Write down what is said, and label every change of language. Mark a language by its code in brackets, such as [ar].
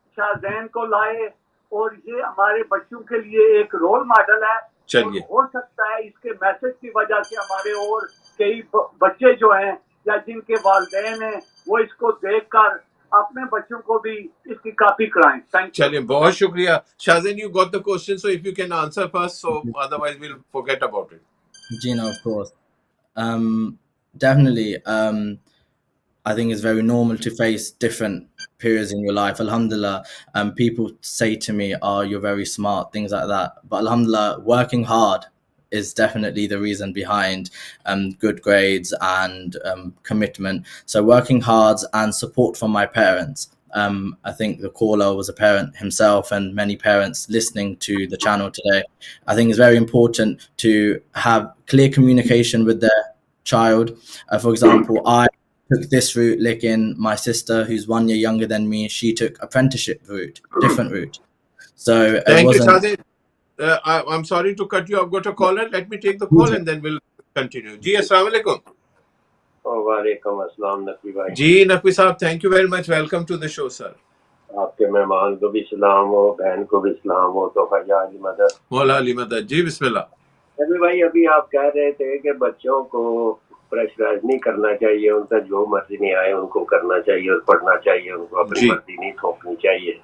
[ur] شاہزین کو لائے اور یہ ہمارے بچوں کے لیے ایک رول ماڈل ہے. چلیے, ہو سکتا ہے اس کے میسج کی وجہ سے ہمارے اور کئی بچے جو ہیں یا جن کے والدین ہیں وہ اس کو دیکھ کر اپنے بچوں کو بھی اس کی کاپی کرائیں. چلیے بہت شکریہ. [en] Shahzain, you got the question, so if you can answer first, so otherwise we'll forget about it. Gee, no, of course. Definitely. I think it's very normal to face different periods in your life. Alhamdulillah, people say to me, "Oh, you're very smart," things like that. But alhamdulillah, working hard is definitely the reason behind good grades and commitment. So working hard and support from my parents. I think the caller was a parent himself, and many parents listening to the channel today. I think it's very important to have clear communication with their child. For example, I took this route, [ur] lekin [en] my sister, who's 1 year younger than me, she took apprenticeship route, different route. So thank you, Shahzad. I'm sorry to cut you. I've got a caller. Let me take the call and then we'll continue. [ur] Ji, assalamu alaikum. وعلیکم السلام نقوی بھائی. جی [en] نقوی صاحب, thank you very much. Welcome to the show, sir. [ur] آپ کے مہمان کو بھی سلام ہو, بہن کو بھی سلام ہو. تو خیا علی مدد, مولا علی مدد. جی بسم اللہ. نقوی بھائی, ابھی آپ کہہ رہے تھے کہ بچوں کو پریشرائز نہیں کرنا چاہیے, ان کا جو مرضی نہیں آئے ان کو کرنا چاہیے اور پڑھنا چاہیے, ان کو اپنی مرضی نہیں تھوپنی چاہیے.